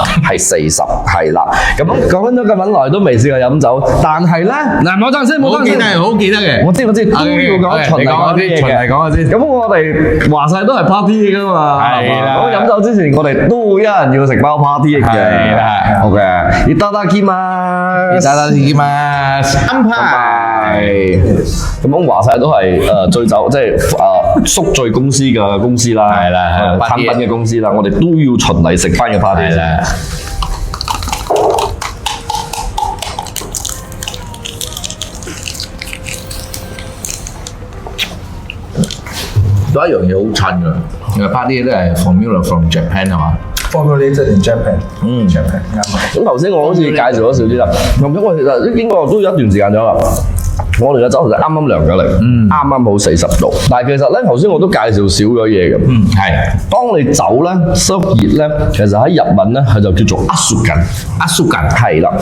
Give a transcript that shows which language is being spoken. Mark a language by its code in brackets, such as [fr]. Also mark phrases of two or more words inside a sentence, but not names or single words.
[yue] 係40，係啦。咁講咗咁耐都未試過飲酒，但係咧嗱，冇爭先，冇爭先，好記得嘅。我知都要講循例講啲嘢嘅。講下先。咁我哋話晒都係 party 噶嘛，係啦。咁飲酒之前，我哋都一人要食包 party 嘅。係啦。好嘅，いただきます。 [ja] いただきます。乾杯。 [yue] 咁話晒都係醉酒，即係宿醉公司嘅公司啦，係啦，產品嘅公司啦，我哋都要循例食翻嘅 party 先。有一樣嘢好襯㗎，因為 party 都係 [en] formula from Japan [yue] 係嘛？ [en] Formulated in Japan，Japan 啱。 [yue] 咁頭先我好似介紹咗少啲啦，咁我其實經過都有一段時間咗啦。我哋嘅酒其實啱啱涼咗嚟，啱啱好40度。但係其實咧，頭先我都介紹少咗嘢嘅。係。當你酒咧濕熱咧，其實喺日文咧佢就叫做asukan，係啦。